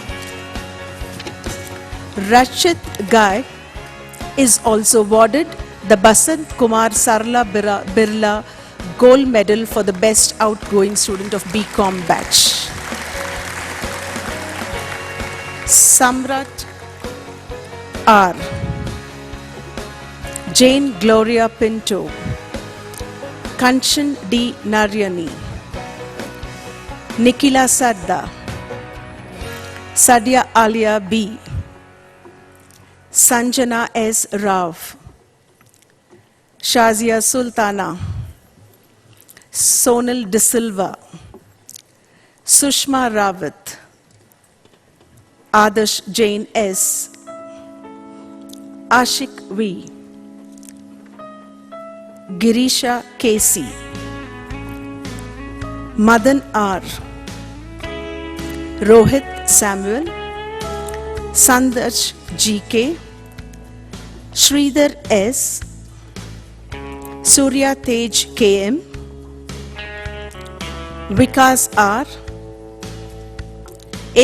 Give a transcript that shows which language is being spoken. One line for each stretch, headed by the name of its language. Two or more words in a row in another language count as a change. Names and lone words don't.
English: Rachit Gai is also awarded the Basant Kumar Sarla Birla Gold Medal for the Best Outgoing Student of BCom batch. Samrat R., Jane Gloria Pinto, Kanchan D. Naryani, Nikila Sadda, Sadia Alia B., Sanjana S. Rao, Shazia Sultana, Sonal De Silva, Sushma Rawat, Adarsh Jain S., Ashik V., Girisha K.C., Madan R., Rohit Samuel, Sandarsh G.K., Sridhar S., Surya Tej K.M., Vikas R., A.